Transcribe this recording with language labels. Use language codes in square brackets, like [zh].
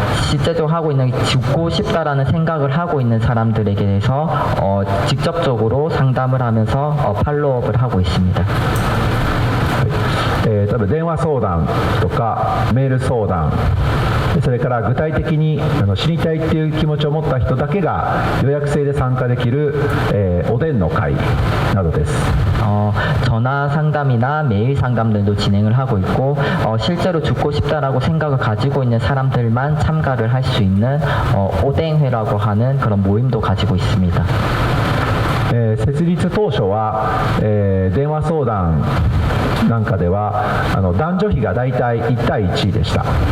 [ko] 실제적으로 하고 있는 죽고 싶다라는 생각을 하고 있는 사람들에게 대해서 직접적으로 상담을 하면서 팔로우업을 하고 있습니다. [ja] 例えば電話相談とかメール相談、それから具体的に死にたいっていう気持ちを持った人だけが予約制で参加できる、おでんの会などです。 [ko] 전화 상담이나 메일 상담들도 진행을 하고 있고 실제로 죽고 싶다라고 생각을 가지고 있는 사람들만 참가를 할 수 있는 오뎅회라고 하는 그런 모임도 가지고 있습니다. [ja] 設立当初は、電話相談なんかでは男女比がだいたい1対1でした。